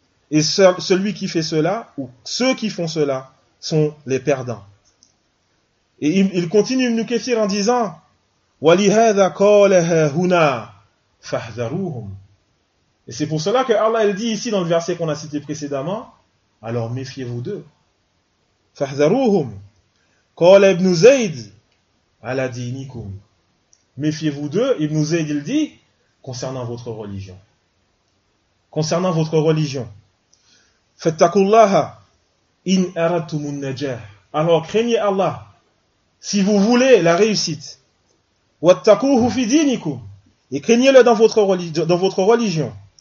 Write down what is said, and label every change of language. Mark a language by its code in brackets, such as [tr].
[fr] Et celui qui fait cela, ou ceux qui font cela, sont les perdants. Et il continue Ibn Kathir en disant, [ar] وَلِهَذَا قَالَهَا هُنَا فَحْذَرُوهُمْ. [fr] Et c'est pour cela que Allah il dit ici dans le verset qu'on a cité précédemment, alors méfiez-vous d'eux. [ar] فَحْذَرُوهُمْ. قَالَ Ibn Zayd, عَلَى دِينِكُمْ. [fr] Méfiez-vous d'eux, Ibn Zayd il dit, concernant votre religion. Concernant votre religion. [ar] Fattakullaha in aradtum an-najah. [fr] Alors craignez Allah si vous voulez la réussite. [ar] Wattakuhu fi dinikum. [fr] Et craignez-le dans votre religion.